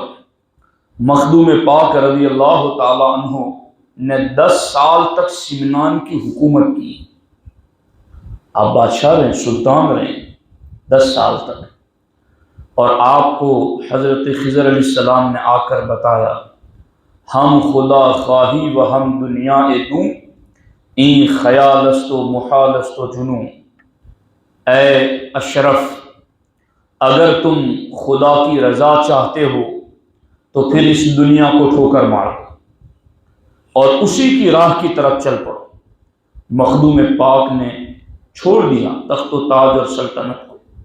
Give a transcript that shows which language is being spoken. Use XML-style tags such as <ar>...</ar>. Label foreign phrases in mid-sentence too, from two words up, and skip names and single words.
<ur>مخدوم پاک</ur> <ar>رضی اللہ تعالی عنہ</ar> <ur>نے 10 سال تک سمنان کی حکومت کی۔ آپ بادشاہ رہیں، سلطان رہیں 10 سال تک، اور آپ کو حضرت خضر</ur> <ar>علیہ السلام</ar> <ur>نے آ کر بتایا</ur> <fa>ہم خدا خواہی و ہم دنیا دوں، این خیال است و محال است و جنوں۔</fa> <ur>اے اشرف، اگر تم خدا کی رضا چاہتے ہو تو پھر اس دنیا کو ٹھوکر مارو اور اسی کی راہ کی طرف چل پڑو۔ مخدوم پاک نے چھوڑ دیا تخت و تاج اور سلطنت کو۔</ur>